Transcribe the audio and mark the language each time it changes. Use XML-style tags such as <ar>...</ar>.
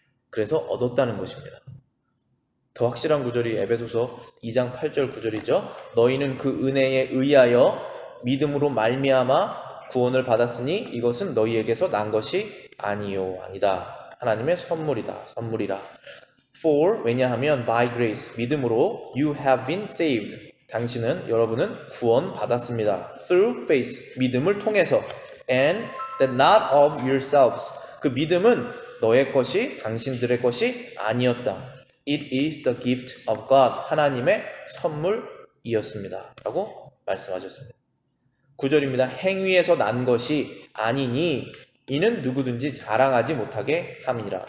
<ko>그래서 얻었다는 것입니다. 더 확실한 구절이 에베소서 2장 8절 구절이죠. 너희는 그 은혜에 의하여 믿음으로 말미암아 구원을 받았으니 이것은 너희에게서 난 것이 아니다. 하나님의 선물이라.</ko> <en>For,</en> <ko>왜냐하면</ko> <en>by grace,</en> <ko>믿음으로</ko> <en>you have been saved.</en> <ko>여러분은 구원 받았습니다.</ko> <en>Through faith,</en> <ko>믿음을 통해서.</ko> <en>And that not of yourselves.</en> <ko>그 믿음은 너의 것이, 당신들의 것이 아니었다.</ko> <en>It is the gift of God.</en> <ko>하나님의 선물이었습니다. 라고 말씀하셨습니다. 9절입니다. 행위에서 난 것이 아니니 이는 누구든지 자랑하지 못하게 함이니라.</ko>